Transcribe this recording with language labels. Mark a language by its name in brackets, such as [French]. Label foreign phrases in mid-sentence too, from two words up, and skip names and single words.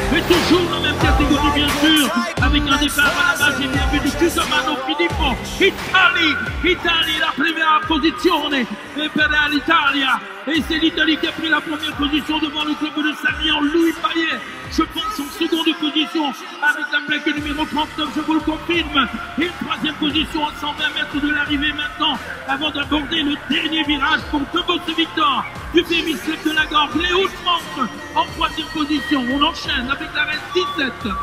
[French] toujours dans la même catégorie bien sûr, avec un départ à la base et bien vu di Cusumano Filippo, Italie la première [Italian] posizione per l'Italia, [French] et c'est l'Italie qui a pris la première position devant le club de Sarrion, Louis Payet, je pense en seconde position avec la plaque numéro 39, je vous le confirme, et une troisième position à 120 mètres de l'arrivée maintenant, avant d'aborder le dernier virage pour Tobo Victor du Fémis Club de la Gorge, les Hautes-Manches en troisième position, on enchaîne avec la reine 17.